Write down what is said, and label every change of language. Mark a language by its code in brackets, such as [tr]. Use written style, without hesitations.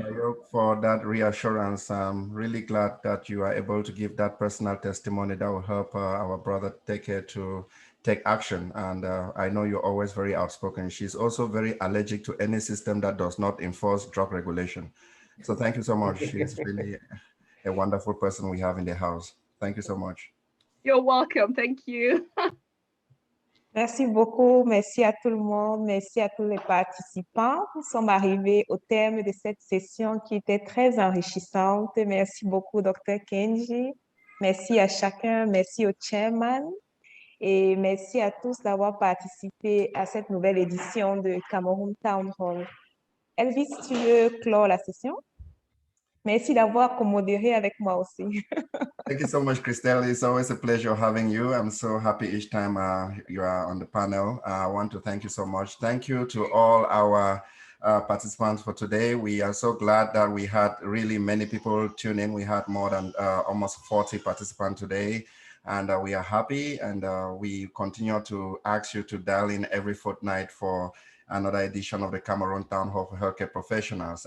[en] Ayok, for that reassurance. I'm really glad that you are able to give that personal testimony that will help our brother Teke to take action. And I know you're always very outspoken. She's also very allergic to any system that does not enforce drug regulation. So thank you so much. She's really a wonderful person we have in the house. Thank you so much. You're welcome. Thank you. [fr] Merci beaucoup, merci à tout le monde, merci à tous les participants. Nous sommes arrivés au terme de cette session qui était très enrichissante. Merci beaucoup, Dr. Kenji. Merci à chacun, merci au chairman et merci à tous d'avoir participé à cette nouvelle édition de Cameroon Town Hall. Elvis, tu veux clore la session? Merci d'avoir commodéré avec moi aussi. [en] Thank you so much, Christelle. It's always a pleasure having you. I'm so happy each time you are on the panel. I want to thank you so much. Thank you to all our participants for today. We are so glad that we had really many people tune in. We had more than almost 40 participants today. And we are happy, and we continue to ask you to dial in every fortnight for another edition of the Cameroon Town Hall for Healthcare Professionals.